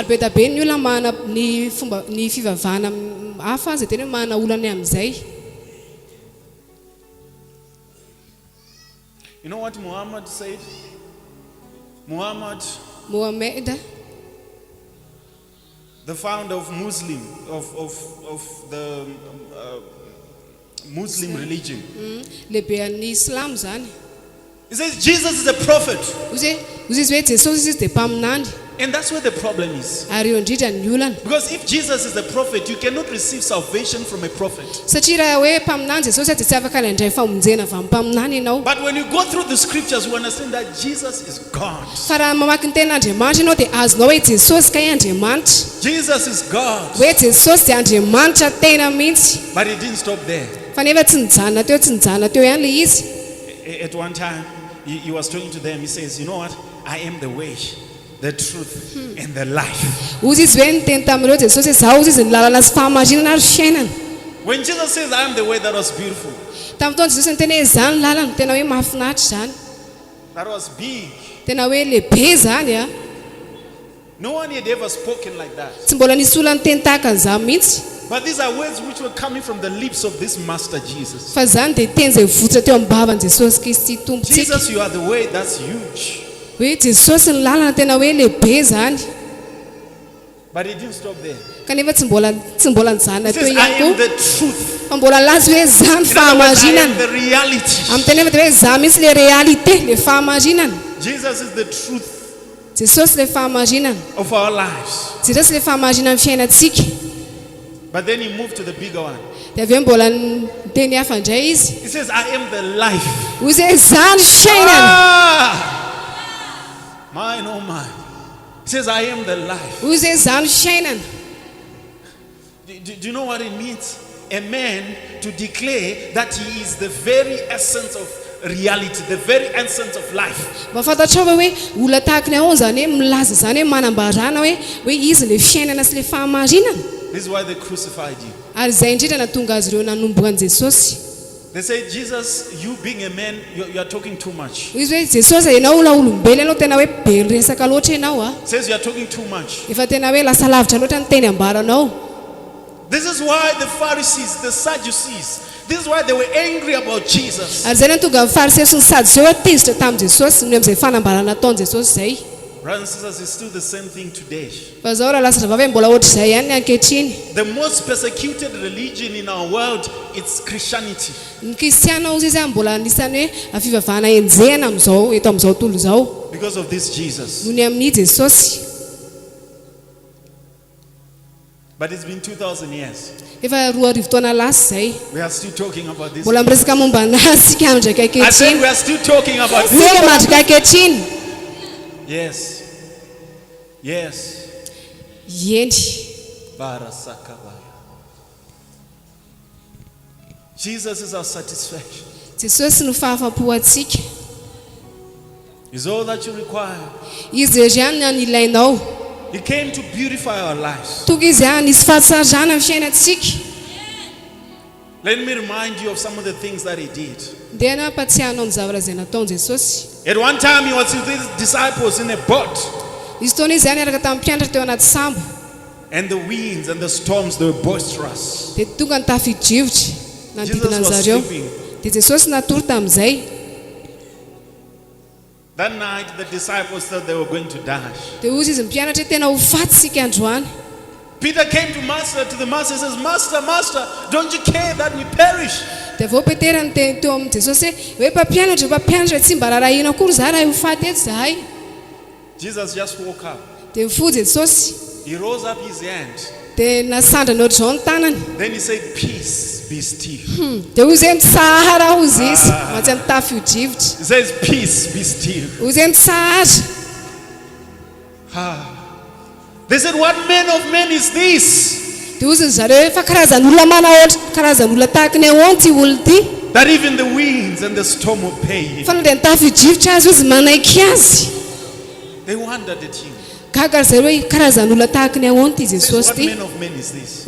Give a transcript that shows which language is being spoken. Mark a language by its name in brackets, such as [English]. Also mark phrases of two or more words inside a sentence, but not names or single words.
[English] You know what Muhammad said? Muhammad, the founder of Muslim, of the Muslim religion. [Malagasy] lehibe an'ny Islam zany. [English] He says Jesus is a prophet. [Malagasy] Ozy izy hoe Jesosy izy dia mpaminany. [English] And that's where the problem is. [Malagasy] Ary eo indrindra ny olana. [English] Because if Jesus is a prophet, you cannot receive salvation from a prophet. [Malagasy] Satria raha hoe mpaminany Jesosy dia tsy afaka handray famonjena avy amin'ny mpaminany ianao. [English] But when you go through the scriptures, you understand that Jesus is God. [Malagasy] Fa raha mamaky ny ten'Andriamanitra ianao dia azonao hoe Jesosy kay Andriamanitra. [English] Jesus is God. [Malagasy] Hoe Jesosy dia Andriamanitra tena mihitsy. [English] But he didn't stop there. [Malagasy] Fa nefa tsy nijanona teo ihany le izy. [English] At one time, he was talking to them. He says, you know what? I am the way, the truth, and the life. [Malagasy] Ozy izy hoe niteny tamin'ireo Jesosy hoe zaho izy ny lalana sy fahamarinana ary fiainana. [English] When Jesus says, I am the way, that was beautiful. [Malagasy] Tamin'ny fotoana Jesosy niteny hoe zany lalana, tena hoe mahafinaritra zany. [English] That was big. [Malagasy] Tena hoe lehibe zany a. [English] No one had ever spoken like that. [Malagasy] Tsy mbola nisy olona niteny tahaka an'izany mihitsy. [English] But these are words which were coming from the lips of this master Jesus. [Malagasy] Fa zany dia teny izay votra teo am-bavan'i Jesosy Kristy tompontsika. [English] Jesus, you are the way, that's huge. [Malagasy] Hoe Jesosy ny lalana tena hoe lehibe zany. [English] But he didn't stop there. [Malagasy] Kanefa tsy mbola nijanona [English] He [Malagasy] teo [English] says, I [Malagasy] ihany [English] am [Malagasy] koa. [English] the truth. [Malagasy] Fa mbola laza hoe zany [English] In other words, I am [Malagasy] fahamarinana. [English] the reality. [Malagasy] Amin'ny teny dia hoe za mihitsy le réalité, le fahamarinana. [English] Jesus is the truth [Malagasy] Jesosy le fahamarinana. [English] of our lives. [Malagasy] Jesosy le fahamarinana fiainantsika. [English] But then he moved to the bigger one. [Malagasy] Dia avy eo mbola niteny hafa indray izy. [English] He says, I am the life. [Malagasy] Hoy hoe zany fiainana. [English] Mine, oh mine. He says, I am the life. [Malagasy] Hoy hoe zany fiainana. [English] Do you know what it means? A man to declare that he is the very essence of reality, the very essence of life. [Malagasy] Mahafantatrao va hoe olona tahaka ny ahoana zany hoe milaza zany hoe manambarana hoe izy le fiainana sy le fahamarinana. [English] This is why they crucified you. [Malagasy] Ary izay indrindra natonga azy ireo nanomboka an'i Jesosy. [English] They say, Jesus, you being a man, you are talking too much. [Malagasy] Izy hoe Jesosy ianao olona olombelona ianao tena hoe be resaka loatra ianao a. [English] Says you are talking too much. [Malagasy] Efa tena hoe lasa lavitra loatra ny teny ambaranao. [English] This is why the Pharisees, the Sadducees, this is why they were angry about Jesus. [Malagasy] Ary izay natonga ny fariseo sy ny sadoseo hoe tezitra tamin'i Jesosy noho amin'izay fanambarana nataon'i Jesosy izay. [English] Brothers and sisters, it's still the same thing today. [Malagasy] Fa zao raha lasa vavy mbola ohatr'izay ihany ny ankehitriny. [English] The most persecuted religion in our world, it's Christianity. [Malagasy] Ny kristiana ozy izy mbola anisany hoe fivavahana enjehana amin'izao eto amin'izao tontolo izao. [English] Because of this Jesus. [Malagasy] Noho ny amin'ny Jesosy. [English] But it's been 2,000 years. [Malagasy] Efa 2000 taona lasa izay. [English] We are still talking about this. [Malagasy] Mbola miresaka momba anazy sika mandraka [English] I said [Malagasy] ankehitriny. [English] we are still talking about this. [Malagasy] Sika mandraka ankehitriny. [English] Yes. Yes. [Malagasy] Yeny. Barasakabaya. [English] Jesus is our satisfaction. [Malagasy] Jesosy no fahafapo atsika. [English] Is all that you require. [Malagasy] Izy iry ihany ny ilainao. [English] He came to beautify our lives. [Malagasy] Tonga izy ihany nisy fahatsarana amin'ny fiainantsika. [English] Let me remind you of some of the things that he did. [Malagasy] Dia nampatsiahanao ny zavatra izay nataon'i Jesosy. [English] At one time he was with his disciples in a boat. [Malagasy] Izy taona izy ihany araka tamin'ny mpianatra teo anaty sambo. [English] And the winds and the storms, they were boisterous. [Malagasy] Dia tonga ny tafidrivotra nanodidina [English] Jesus was [Malagasy] an'zareo. [English] sleeping. [Malagasy] Dia Jesosy natory tamin'izay. [English] That night the disciples thought they were going to die. [Malagasy] Dia ozy izy mpianatra tena ho faty sika androany. [English] Peter came to the master and says, Master, don't you care that we perish? [Malagasy] Dia vao Petera niteny teo amin'i Jesosy hoe mpampianatra tsy mba raharahiana akory zahay raha ho faty eto zahay. [English] Jesus just woke up. [Malagasy] Dia mifojo Jesosy. [English] He rose up his hand. [Malagasy] Dia nasandrana ohatr'izao ny tanany. [English] Then he said, Peace, be still. [Malagasy] Dia ozy hoe mitsahara ozy izy mantsy ny tafio-drivotra. [English] He says, Peace, be still. [Malagasy] Ozy hoe mitsahara. [English] They said, What man of men is this? [Malagasy] Dia ozy zareo fa karazan'olona manahoatra, karazan'olona tahaka ny ahoana ty olona ty. [English] That even the winds and the storm obey him. [Malagasy] Fa na dia nitafio-drivotra azy ozy manaiky azy. [English] They wondered at him. [Malagasy] Gaga zareo hoe karazan'olona tahaka ny ahoana ty Jesosy [English] What [Malagasy] ty. [English] man of men is this?